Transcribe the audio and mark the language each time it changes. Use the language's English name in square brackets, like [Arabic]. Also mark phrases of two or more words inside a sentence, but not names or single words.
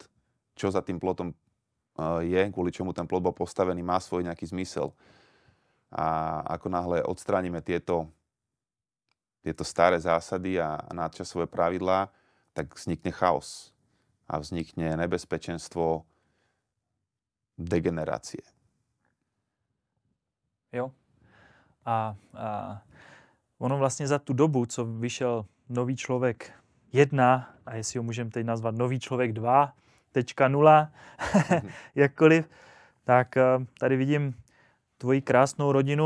[Slovak] Čo za tým plotom je, kvôli čomu ten plot bol postavený, má svoj nejaký zmysel. A ako náhle odstránime tieto staré zásady a nadčasové pravidlá, tak vznikne chaos a vznikne nebezpečenstvo degenerácie. [Czech] Jo. A ono vlastně za tu dobu, co vyšel Nový člověk 1, a jestli ho můžeme teď nazvat Nový člověk 2.0, jakkoliv, tak tady vidím tvoji krásnou rodinu.